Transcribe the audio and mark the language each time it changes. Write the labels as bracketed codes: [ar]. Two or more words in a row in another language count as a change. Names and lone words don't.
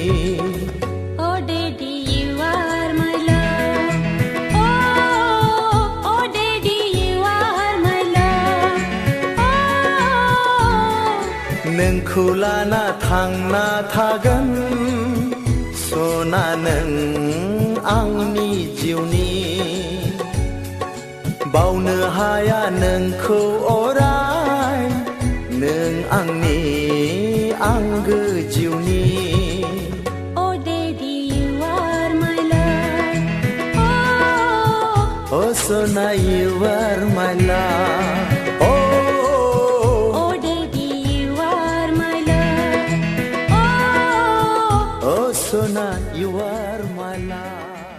[brx] नोंखौ लाना थांना थागोन सना नों आंनि जिउनि बावनो हाया नोंखौ अराय नों आंनि आंगो जिउनि [en] Oh Daddy, you are my love. Oh Sona, you are my love. Sona, you are my love.